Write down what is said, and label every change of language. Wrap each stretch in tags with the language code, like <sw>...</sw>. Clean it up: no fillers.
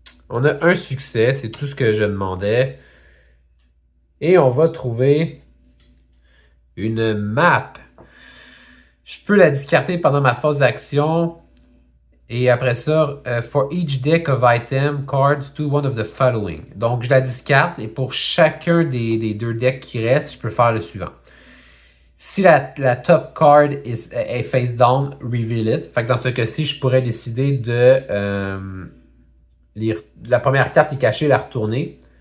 <fr>On a un succès, c'est tout ce que je demandais. Et on va trouver une map. Je peux la discarter pendant ma phase d'action.</fr> <en>Et après ça, for each deck of item cards, do one of the following.</en> <fr>Donc, je la discarte et pour chacun des 2 decks qui restent, je peux faire le suivant.</fr> <en>Si la top card est face down, reveal it.</en> <fr>Fait que dans ce cas-ci, je pourrais décider de la première carte qui est cachée, la retourner.</fr>